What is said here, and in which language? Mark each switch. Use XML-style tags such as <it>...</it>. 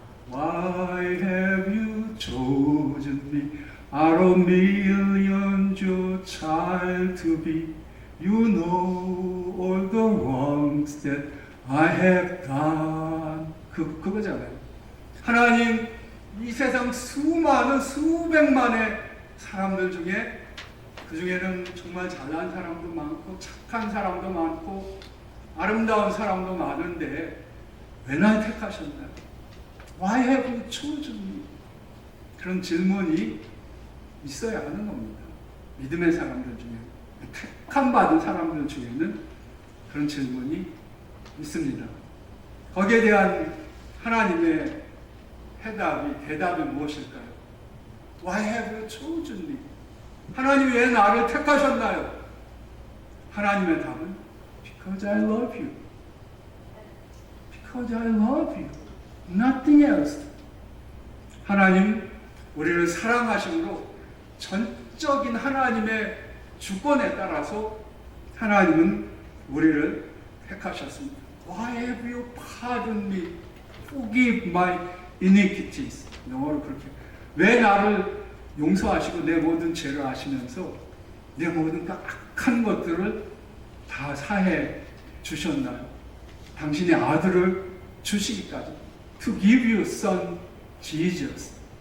<en>Why have you chosen me out of millions your child to be? You know all the wrongs that I have done.</en> <ko>그거잖아요. 하나님, 이 세상 수많은 수백만의 사람들 중에 그 중에는 정말 잘난 사람도 많고 착한 사람도 많고 아름다운 사람도 많은데 왜 날 택하셨나요?</ko> <en>Why have you chosen me?</en> <ko>그런 질문이 있어야 하는 겁니다. 믿음의 사람들 중에, 택함받은 사람들 중에는 그런 질문이 있습니다. 거기에 대한 하나님의 대답이 무엇일까요?</ko> <en>Why have you chosen me?</en> <ko>하나님이 왜 나를 택하셨나요? 하나님의 답은</ko> <en>Because I love you. Because I love you. Nothing else.</en> <ko>하나님, 우리를 사랑하심으로 전적인 하나님의 주권에 따라서 하나님은 우리를 택하셨습니다.</ko> <en>Why have you pardoned me? Forgive my iniquities.</en> <ko>영어로 그렇게. 왜 나를 용서하시고 내 모든 죄를 아시면서 내 모든 악한 것들을 다 사해 주셨나요? 당신의 아들을 주시기까지.</ko> <en>To give you son Jesus.</en>